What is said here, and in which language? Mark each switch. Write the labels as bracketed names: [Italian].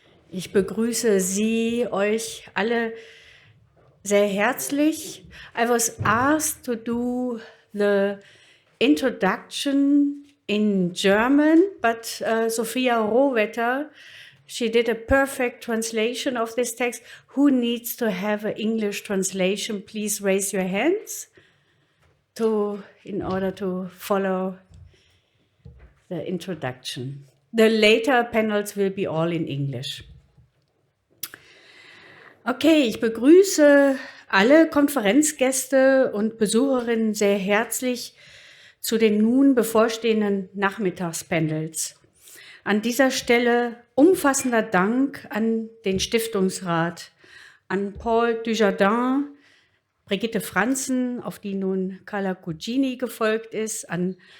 [German] Ich begrüße Sie, euch alle sehr herzlich. [English] I was asked to do the introduction in German, but Sophia Rohwetter, she did a perfect translation of this text. Who needs to have an English translation? Please raise your hands in order to follow the introduction. The later panels will be all in English. [German] Okay, ich begrüße alle Konferenzgäste und Besucherinnen sehr herzlich zu den nun bevorstehenden Nachmittagspanels. An dieser Stelle umfassender Dank an den Stiftungsrat, an Paul Dujardin, Brigitte Franzen, auf die nun Carla Cugini gefolgt ist, an